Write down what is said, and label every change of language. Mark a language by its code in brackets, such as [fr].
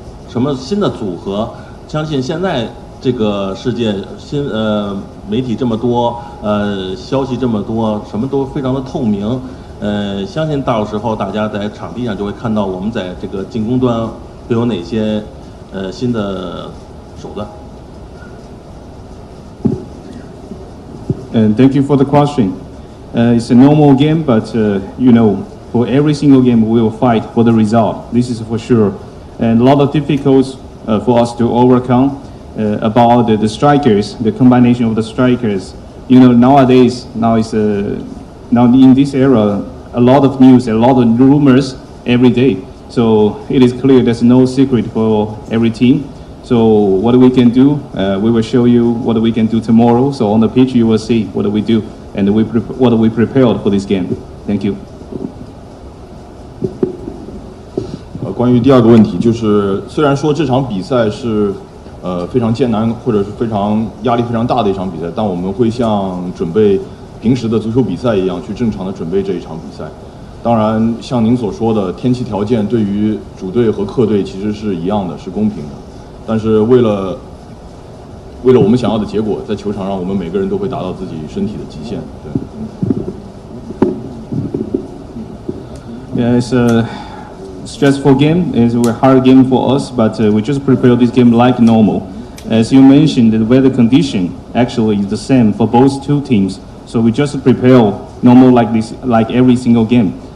[zh] 什么新的组合。相信现在这个世界媒体这么多，消息这么多，什么都非常的透明。相信到时候大家在场地上就会看到我们在这个进攻端会有哪些新的手段。 [en] And thank you for the question. It's a normal game, but you know, for every single game we will fight for the result. This is for sure. And a lot of difficulties for us to overcome about the strikers, the combination of the strikers. You know, nowadays, now in this era, a lot of news, a lot of rumors every day. So it is clear there's no secret for every team. So what we can do, we will show you what we can do tomorrow. So on the pitch, you will see what we do and what we prepared for this game. Thank you. [zh] 关于第二个问题，就是虽然说这场比赛是非常艰难或者是非常压力非常大的一场比赛，但我们会像准备平时的足球比赛一样去正常的准备这一场比赛。当然，像您所说的，天气条件对于主队和客队其实是一样的，是公平的。但是为了我们想要的结果，在球场上我们每个人都会达到自己身体的极限。对。 [en] Yeah, it's a stressful game. It's a hard game for us, but we just prepare this game like normal. As you mentioned, the weather condition actually is the same for both two teams. So we just prepare normal like this, like every single game.